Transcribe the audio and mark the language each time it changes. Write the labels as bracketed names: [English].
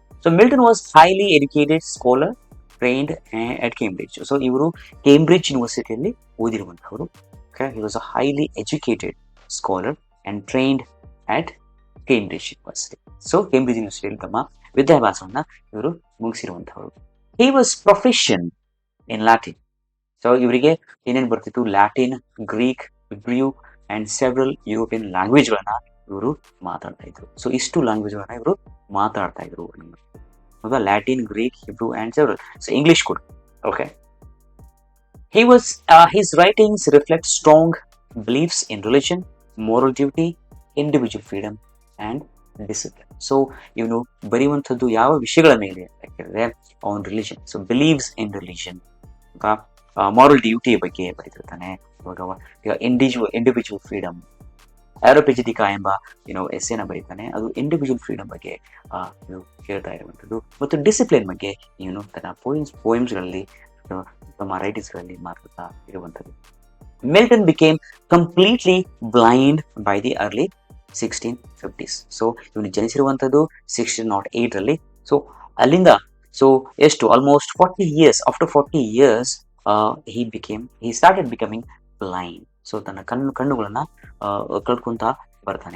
[English] So Milton was highly educated scholar trained at Cambridge. [Kannada] So ಇವರು Cambridge ಯೂನಿವರ್ಸಿಟಿಯಲ್ಲಿ ಓದಿರುವಂತವರು. [English] Okay, he was a highly educated scholar and trained at Cambridge university. [Kannada] So Cambridge ಯೂನಿವರ್ಸಿಟಿಯಲ್ಲಿ ತಮ್ಮ ವಿದ್ಯಾಭ್ಯಾಸವನ್ನ ಇವರು ಮುಗಿಸಿರುವಂತಹವರು. [English] He was proficient in Latin. So [Kannada] ಇವರಿಗೆ ಏನೇನು ಬರ್ತಿತ್ತು? Latin, Greek, ಹಿಬ್ರಿಯು [English] and several European ಲ್ಯಾಂಗ್ವೇಜ್ [Kannada] ಗಳನ್ನ ಇವರು ಮಾತಾಡ್ತಾ ಇದ್ರು. ಸೊ ಇಷ್ಟು ಲ್ಯಾಂಗ್ವೇಜ್ ಗಳನ್ನ ಇವರು ಮಾತಾಡ್ತಾ ಇದ್ರು. ಹೌದಾ? Latin, Greek, Hebrew and several. So English ಕೂಡ. [English] Okay, his writings reflect strong beliefs in religion, moral duty, individual freedom and discipline. [Kannada] So ಇವನು ಬರೆಯುವಂಥದ್ದು ಯಾವ ವಿಷಯಗಳ ಮೇಲೆ ಅಂತ ಕೇಳಿದ್ರೆ [English] On religion. [Kannada] So [English] beliefs in religion, [Kannada] moral duty ಬಗ್ಗೆ ಬರೆದಿರ್ತಾನೆ. ಈಗ ಇಂಡಿವಿಜುವಲ್ ಫ್ರೀಡಮ್, ಆರೋಪೆಜಿಟಿಕಾ ಎಂಬ ಎಸ್ಸೆನ ಬರೀತಾನೆ. ಅದು ಇಂಡಿವಿಜುವಲ್ ಫ್ರೀಡಮ್ ಬಗ್ಗೆ ಹೇಳ್ತಾ ಇರುವಂಥದ್ದು. ಮತ್ತು ಡಿಸಿಪ್ಲಿನ್ ಬಗ್ಗೆ ಇವನು ತನ್ನ ಪೋಯಮ್ಸ್ಗಳಲ್ಲಿ ತಮ್ಮ ರೈಟಿಂಗ್ಸ್ಗಳಲ್ಲಿ ಮಾತಾಡ್ತಾ ಇರುವಂಥದ್ದು. [English] Milton became completely blind by the early 1650s. [Kannada] So ಇವನು ಜನಿಸಿರುವಂಥದ್ದು 1608 ರಲ್ಲಿ. [English] so [Kannada] ಅಲ್ಲಿಂದ ಎಷ್ಟು [English] Almost 40 years, after 40 years he started becoming blind. [Kannada] So ತನ್ನ ಕಣ್ಣುಗಳನ್ನ ಕಳ್ಕೊಂತ ಬರ್ತಾನೆ.